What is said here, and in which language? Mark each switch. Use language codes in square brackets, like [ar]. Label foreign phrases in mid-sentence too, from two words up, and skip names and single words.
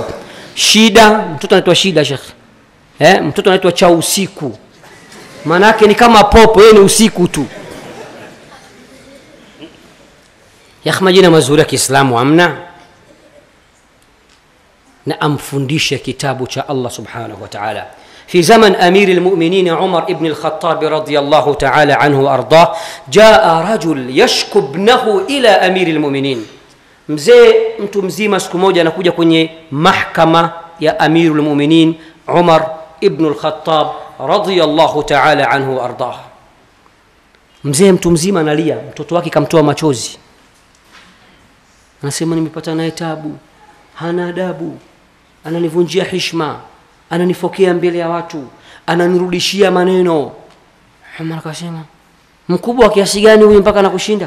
[sw] Shida, mtoto anaitwa Shida shekhi. Mtoto anaitwa cha usiku. Maana yake ni kama popo, yeye ni usiku tu. Ya majina mazuri ya Kiislamu amna. Na amfundishe kitabu cha Allah [ar] سبحانه وتعالى. في زمن أمير المؤمنين عمر ابن الخطاب رضي الله تعالى عنه وأرضاه جاء رجل يشكو ابنه إلى أمير المؤمنين. [sw] Mzee mtu mzima siku moja anakuja kwenye mahkama ya Amirul Mu'minin Umar ibn al-Khattab [ar] رضي الله تعالى عنه وأرضاه. [sw] Mzee mtu mzima analia, mtoto wake kamtoa machozi. Anasema nimepata naye tabu, hana adabu, ananivunjia heshima, ananifokea mbele ya watu, ananirudishia maneno. Umar akasema, mkubwa wa kiasi gani huyu mpaka anakushinda?